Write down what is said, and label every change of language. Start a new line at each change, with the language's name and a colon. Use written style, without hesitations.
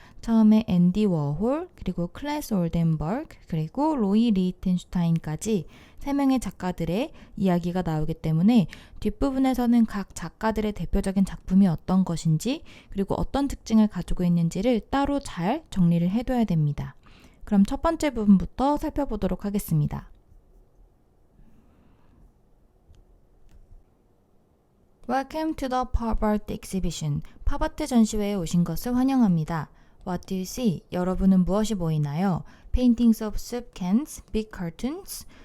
Korean: 처음에 앤디 워홀, 그리고 클래스 올덴버그, 그리고 로이 리히텐슈타인까지 3명의 작가들의 이야기가 나오기 때문에 뒷부분에서는 각 작가들의 대표적인 작품이 어떤 것인지 그리고 어떤 특징을 가지고 있는지를 따로 잘 정리를 해둬야 됩니다. 그럼 첫 번째 부분부터 살펴보도록 하겠습니다.
English: Welcome to the Pop Art Exhibition.
Korean: 팝아트 전시회에 오신 것을 환영합니다.
English: What do you see?
Korean: 여러분은 무엇이 보이나요?
English: Paintings of soup cans, big cartoons.